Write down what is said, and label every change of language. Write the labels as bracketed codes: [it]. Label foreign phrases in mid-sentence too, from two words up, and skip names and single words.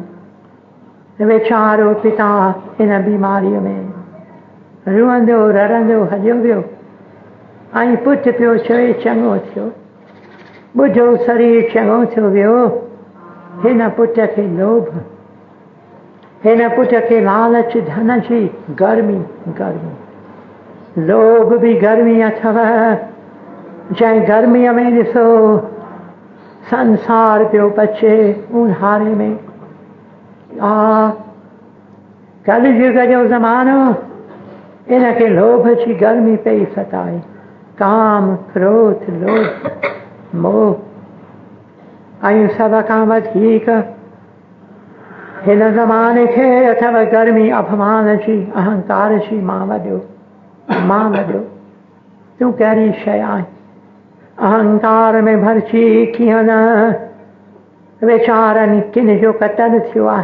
[sd] वीचारो पिता हिन बीमारीअ में रुअंदो रड़ंदो हलियो वियो। ऐं पुटु पियो चवे चङो थियो, ॿुढो शरीर चङो थियो वियो। हिन पुट खे लोभ, हिन पुट खे लालच, धन जी गर्मी। लोभ भी गर्मी अथव, जंहिं गर्मीअ में ॾिसो संसार पियो पचे ऊन्हारे में। कलयुग जो ज़मानो, इनखे लोभ जी गर्मी पई सताए। काम, क्रोध, लोभ, मोह, ऐं सभ खां वधीक हिन ज़माने खे अथव गर्मी अभिमान जी, अहंकार जी। मां वॾो, तूं कहिड़ी शइ आहीं। अहंकार में भरिजी कीअं न वीचारनि किन जो क़तल थियो आहे।